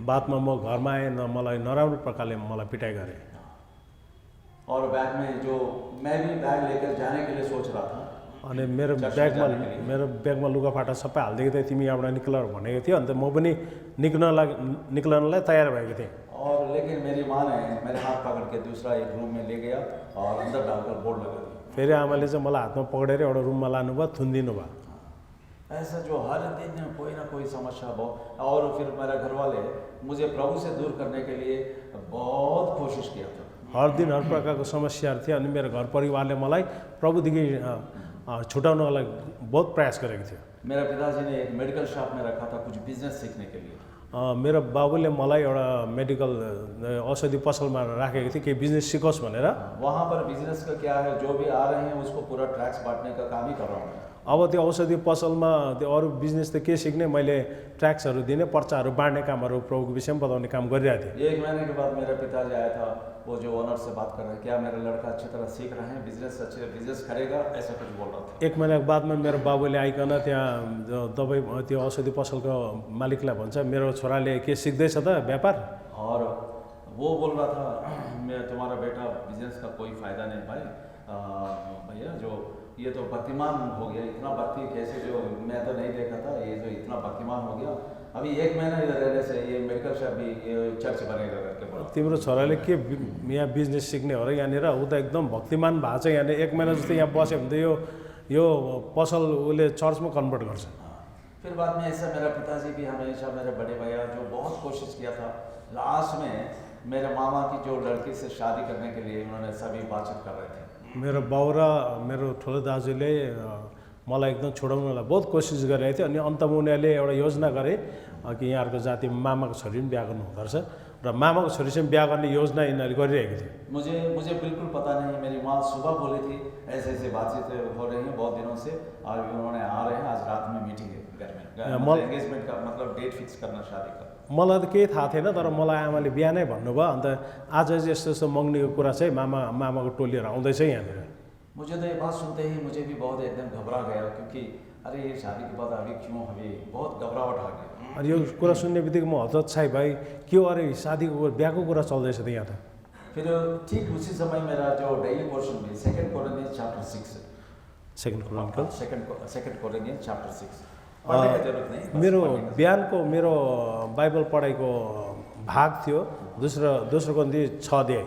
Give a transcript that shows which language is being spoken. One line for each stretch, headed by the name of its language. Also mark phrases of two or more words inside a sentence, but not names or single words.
Nepali: बादमा म घरमा आएँ न मलाई नराम्रो प्रकारले मलाई पिटाइ गरे
Hindi: और बैग में जो मैं भी बैग लेकर जाने के लिए सोच रहा था,
Nepali: अनि मेरो चर्चमा ब्यागमा
Hindi: जाने के लिए।
Nepali: मेरो ब्यागमा लुगाफाटा सबै हालिदिएको थिएँ तिमी यहाँबाट निक्ल भनेको थियो अन्त म पनि निक्लनलाई तयार भएको थिएँ
Hindi: और लेकिन मेरी माँ ने मेरे हाथ पकड़ के दूसरा एक रूम में ले गया और अंदर डालकर बोर्ड लगा दिया।
Nepali: फेरि आमाले चाहिँ मलाई हातमा पक्रेर एउटा रुममा लानुभयो थुनिदिनु भयो
Hindi: ऐसा जो हर दिन कोई ना कोई समस्या बहुत, और फिर मेरा घर वाले मुझे प्रभु से दूर करने के लिए बहुत कोशिश किया था।
Nepali: हर दिन हर प्रकारको समस्याहरू थियो अनि मेरो घर परिवारले मलाई प्रभुदेखि छुटाउनको लागि बहुत प्रयास गरेको थियो
Hindi: मेरा पिताजी ने एक
English: medical shop
Hindi: में रखा था कुछ बिजनेस सीखने के लिए।
Nepali: मेरो बाबुले मलाई एउटा मेडिकल औषधि पसलमा राखेको थियो केही बिजनेस सिकोस् भनेर
Hindi: वहाँ पर बिजनेस का क्या है, जो भी आ रहे हैं उसको पूरा ट्रैक्स बांटने का काम ही कर रहा हूँ।
Nepali: अब त्यो औषधि पसलमा त्यो अरू बिजनेस त के सिक्ने मैले ट्याक्सहरू दिने पर्चाहरू बाँड्ने कामहरू प्रभुको विषयमा बताउने काम गरिरहेको थिएँ
Hindi: 1 महीने के बाद मेरा पिताजी आया था, वो जो ओनर से बात कर रहे हैं, क्या मेरा लड़का अच्छी तरह सीख रहे हैं, बिजनेस करेगा, ऐसा कुछ बोल रहा था।
Nepali: 1 महिनाको बादमा मेरो बाबुले आइकन त्यहाँ दबाई त्यो औषधि पसलको मालिकलाई भन्छ मेरो छोराले के सिक्दैछ त व्यापार
Hindi: और वो बोल रहा था मैं तुम्हारा बेटा बिजनेस का कोई फायदा नहीं भाई, भैया जो ये तो भक्तिमान हो गया, इतना भक्ति कैसे, जो मैं तो नहीं देखा था, ये जो इतना भक्तिमान हो गया, अभी 1 महीना इधर रहने से ये
English: medical shop
Hindi: भी ये चर्च बनेगा करके बोला।
Nepali: तिम्रो छोराले के यहाँ बिजनेस सिक्ने हो र यहाँनिर ऊ त एकदम भक्तिमान भएको छ यहाँनिर 1 महिना जस्तो यहाँ बस्यो भने त यो पसल उसले चर्चमा कन्भर्ट गर्छ
Hindi: फिर बाद में ऐसा मेरा पिताजी भी हमेशा, मेरे बड़े भैया जो बहुत कोशिश किया था, लास्ट में मेरे मामा की जो लड़की से शादी करने के लिए उन्होंने सभी बातचीत कर रहे थे।
Nepali: मेरो बाउ र मेरो ठुलो दाजुले मलाई एकदम छोडाउनलाई बहुत कोसिस गरिरहेको थियो अनि अन्तमा उनीहरूले एउटा योजना गरे कि यहाँहरूको जाति मामाको छोरी पनि बिहा गर्नु हुँदो रहेछ र मामाको छोरीसँग बिहा गर्ने योजना यिनीहरूले गरिरहेको थियो
Hindi: मुझे बिल्कुल पता नहीं, मेरी माँ सुबह बोली थी ऐसे ऐसे बातचीत हो रही है बहुत दिनों से, और उन्होंने आ रहे हैं आज रात में मीटिंग है घर में, एंगेजमेंट का मतलब
English: date fix
Hindi: करना शादी का।
Nepali: मलाई त केही थाहा थिएन तर मलाई आमाले बिहा नै भन्नुभयो अन्त आज चाहिँ यस्तो यस्तो मँग्नेको कुरा चाहिँ मामाको टोलीहरू आउँदैछ यहाँनिर
Hindi: मुझे तो ये बात सुनते ही मुझे भी बहुत एकदम घबरा गया, क्योंकि अरे ये शादी के बाद अभी क्यों, अभी बहुत घबराहट आ गया।
Nepali: अनि यो कुरा सुन्ने बित्तिकै म हतोत्साही भाइ के हो अरे शादीको बिहाको कुरा चल्दैछ त यहाँ त
Hindi: फिर ठीक उसी समय मेरा जो
English: daily portion
Hindi: में 2 कोरिन्थियंस चैप्टर 6 पढ़ने की जरूरत नहीं, बस
Nepali: मेरो
Hindi: पढ़ने का।
Nepali: बिहानको मेरो बाइबल पढाइको भाग थियो दोस्रो कोरिन्थी 6 अध्याय